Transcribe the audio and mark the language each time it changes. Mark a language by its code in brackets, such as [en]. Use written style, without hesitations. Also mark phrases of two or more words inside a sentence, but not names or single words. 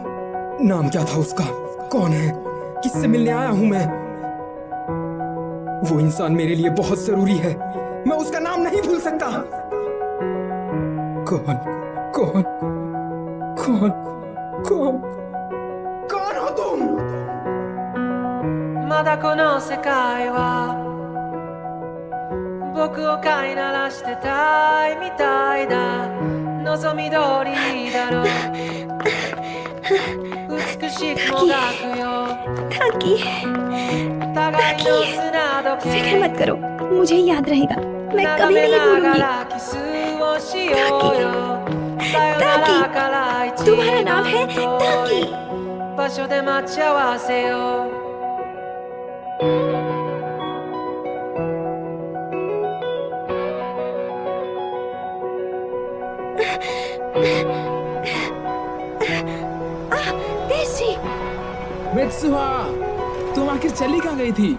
[hi] नाम क्या था उसका? कौन है? किससे मिलने आया हूं मैं। वो इंसान मेरे लिए बहुत जरूरी है, मैं उसका नाम नहीं भूल सकता। कौन कौन कौन कौन कौन हो तुम? [ja] まだこの世界は僕を飼いならしてたいみたいだ。望み通りだろう。美しくもがくよ。 [hi] ताकि [ja] 互いの砂時計 [hi] फिक्र मत करो, मुझे याद रहेगा, मैं कभी नहीं भूलूंगी। ताकि तुम्हारा नाम है ताकि। [ja] 場所で待ち合わせよう。 [hi] मित्सुहा, तुम आखिर चली कहाँ गई थी?